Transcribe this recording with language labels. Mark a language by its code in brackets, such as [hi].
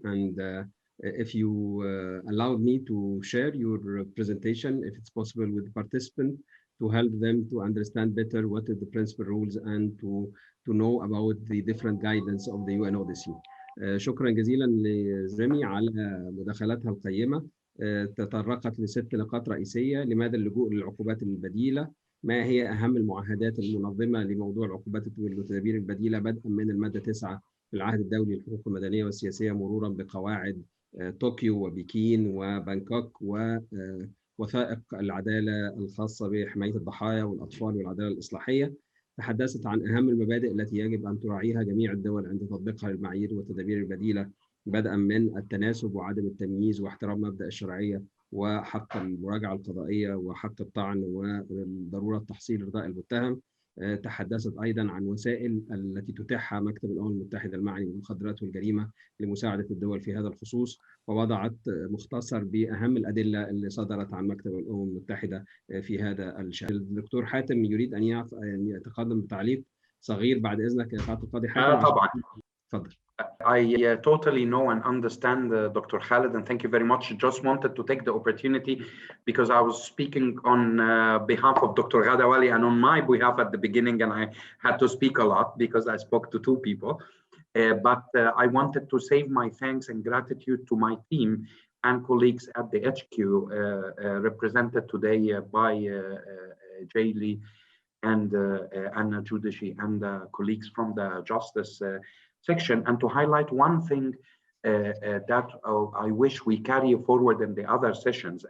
[en] And if you allowed me to share your presentation, if it's possible, with the participant, to help them to understand better what are the principal rules and to know about the different guidance of the UNODC. [ar] شكرا جزيلا لرمي على مداخلاتها القيمة تطرقت ل6 نقاط رئيسية. لماذا اللجوء للعقوبات البديلة؟ ما هي أهم المعاهدات المنظمة لموضوع العقوبات والتدابير البديلة بدءا من المادة 9 في العهد الدولي للحقوق المدنية والسياسية مرورا بقواعد طوكيو وبكين وبانكوك ووثائق العدالة الخاصة بحماية الضحايا والأطفال والعدالة الإصلاحية. تحدثت عن أهم المبادئ التي يجب أن تراعيها جميع الدول عند تطبيقها للمعايير والتدابير البديلة بدءا من التناسب وعدم التمييز واحترام مبدأ الشرعية وحق المراجعة القضائية وحق الطعن وضرورة تحصيل رضاء المتهم. تحدثت أيضا عن وسائل التي تتيحها مكتب الأمم المتحدة المعني بالمخدرات والجريمة لمساعدة الدول في هذا الخصوص، ووضعت مختصر بأهم الأدلة اللي صدرت عن مكتب الأمم المتحدة في هذا الشأن. الدكتور حاتم يريد أن يتقدم بتعليق صغير بعد إذنك يا سعادة القاضي حاتم. طبعا. تفضل. [en] I totally know and understand Dr. Khaled, and thank you very much. Just wanted to take the opportunity because I was speaking on behalf of Dr. Ghadawali and on my behalf at the beginning, and I had to speak a lot because I spoke to 2 people. But I wanted to save my thanks and gratitude to my team and colleagues at the HQ represented today by Jay Lee and Anna Judici and colleagues from the Justice section, and to highlight one thing that I wish we carry forward in the other sessions.